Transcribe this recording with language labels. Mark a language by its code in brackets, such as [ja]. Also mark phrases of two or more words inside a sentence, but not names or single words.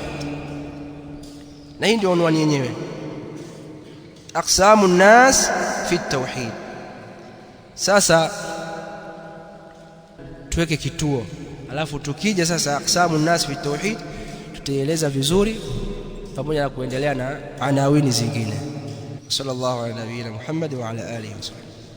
[sw] Na hii ndio unwani yenyewe, [ar] أقسام الناس في التوحيد. [sw] Sasa tuweke kituo, alafu tukija sasa [ar] أقسام الناس في التوحيد [sw] tutaeleza vizuri pamoja na kuendelea na anawini zingine. [ar] صلى الله على نبينا محمد وعلى آله وصحبه.